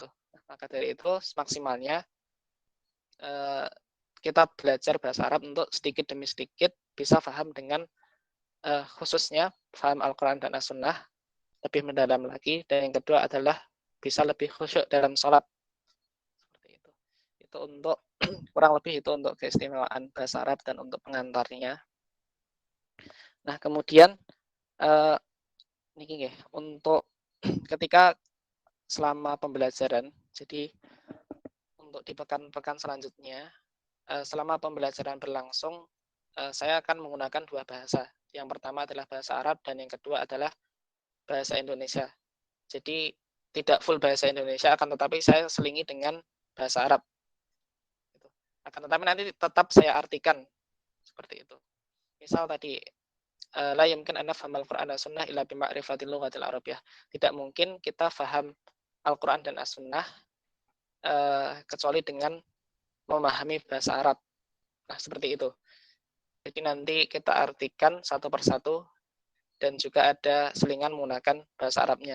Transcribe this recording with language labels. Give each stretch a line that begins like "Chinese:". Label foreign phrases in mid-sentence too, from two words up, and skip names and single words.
Indonesian: Nah, maka dari itu maksimalnya kita belajar bahasa Arab untuk sedikit demi sedikit bisa paham dengan khususnya paham Al-Quran dan As-Sunnah lebih mendalam lagi. Dan yang kedua adalah bisa lebih khusyuk dalam sholat. Seperti itu. Itu untuk kurang lebih itu untuk keistimewaan bahasa Arab dan untuk pengantarnya. Nah, kemudian
Javanese: niki nggih,
Indonesian: untuk ketika selama pembelajaran, jadi untuk di pekan-pekan selanjutnya, selama pembelajaran berlangsung, saya akan menggunakan dua bahasa. Yang pertama adalah bahasa Arab dan yang kedua adalah bahasa Indonesia. Jadi tidak full bahasa Indonesia, akan tetapi saya selingi dengan bahasa Arab. Akan tetapi nanti tetap saya artikan seperti itu. Misal tadi
Arabic: لا يمكن أن نفهم القرآن و السنة إلا بمعرفة اللغة العربية.
Indonesian: Tidak mungkin kita faham Al-Qur'an dan As-Sunnah kecuali dengan memahami bahasa Arab. Nah, seperti itu. Jadi nanti kita artikan satu persatu dan juga ada selingan menggunakan bahasa Arabnya.